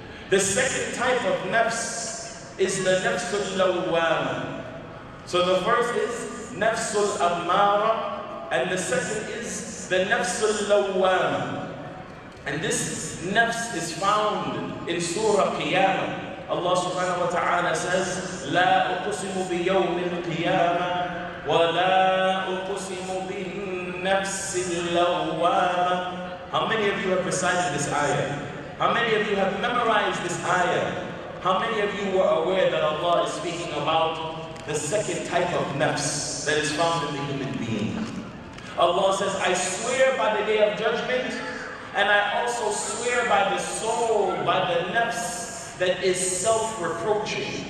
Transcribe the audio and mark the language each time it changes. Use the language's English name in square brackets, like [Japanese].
[English] The second type of nafs is the nafsul lawwama. So the first is nafsul ammara, and the second is the nafsul lawwama. And this nafs is found in Surah Qiyamah. [Arabic] Allah subhanahu wa ta'ala says, لا أقسم بيوم القيامة ولا أقسم بالنفس اللوامة. [English] How many of you have recited this ayah? How many of you have memorized this ayah? How many of you were aware that Allah is speaking about the second type of nafs that is found in the human being? Allah says, I swear by the day of judgment, and I also swear by the soul, by the nafs that is self-reproaching.